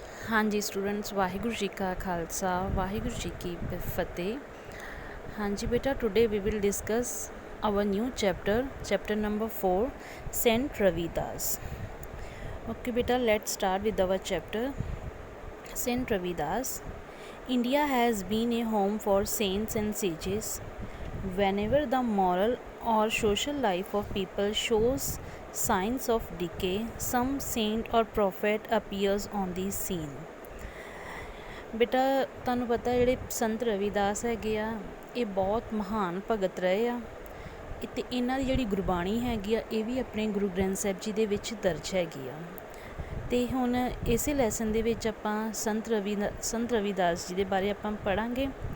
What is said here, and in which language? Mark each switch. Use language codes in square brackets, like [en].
[pa] हाँ जी स्टूडेंट्स, वाहिगुरु जी का खालसा वाहिगुरु जी की फतेह। [en] हाँ जी बेटा, today we will discuss our new chapter number 4, saint Ravidas. Okay बेटा, let's start with our chapter. Saint Ravidas, India has been a home for saints and sages. Whenever the moral or social life of people shows signs of decay, some saint or prophet appears on the scene. [pa] ਬੇਟਾ ਤੁਹਾਨੂੰ ਪਤਾ ਜਿਹੜੇ ਸੰਤ ਰਵਿਦਾਸ ਹੈਗੇ ਆ, ਇਹ ਬਹੁਤ ਮਹਾਨ ਭਗਤ ਰਹੇ ਆ ਅਤੇ ਇਹਨਾਂ ਦੀ ਜਿਹੜੀ ਗੁਰਬਾਣੀ ਹੈਗੀ ਆ ਇਹ ਵੀ ਆਪਣੇ ਗੁਰੂ ਗ੍ਰੰਥ ਸਾਹਿਬ ਜੀ ਦੇ ਵਿੱਚ ਦਰਜ ਹੈਗੀ ਆ। ਅਤੇ ਹੁਣ ਇਸੇ ਲੈਸਨ ਦੇ ਵਿੱਚ ਆਪਾਂ ਸੰਤ ਰਵਿਦਾਸ ਜੀ ਦੇ ਬਾਰੇ ਆਪਾਂ ਪੜ੍ਹਾਂਗੇ।